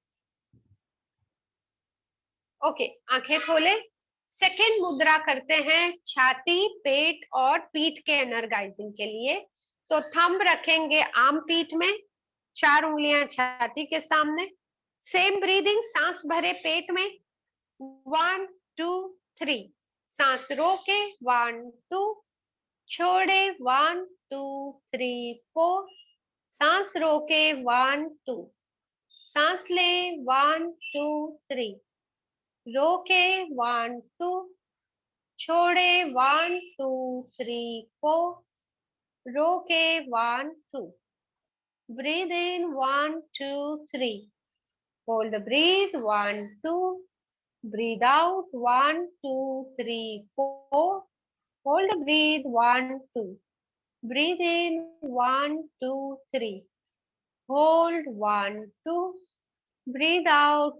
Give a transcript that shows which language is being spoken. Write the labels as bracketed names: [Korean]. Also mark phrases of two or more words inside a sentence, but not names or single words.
[Hindi] ओके, आंखें खोले। सेकेंड मुद्रा करते हैं छाती, पेट और पीठ के एनर्गाइजिंग के लिए। तो थंब रखेंगे आर्म पीठ में, 4 उंगलियां छाती के सामने। [English] same breathing, [Hindi] सांस भरे पेट में 1 2 3, सांस रोके 1 2, छोड़े 1 2 3 4, सांस रोके 1 2, सांस ले 1 2 3, रोके 1 2, छोड़े 1 2 3 4, रोके 1 2, [English] breathe in 1 2 3, hold the breath 1 2, breathe out 1 2 3 4, hold the breath 1 2, breathe in 1 2 3, hold 1 2, breathe out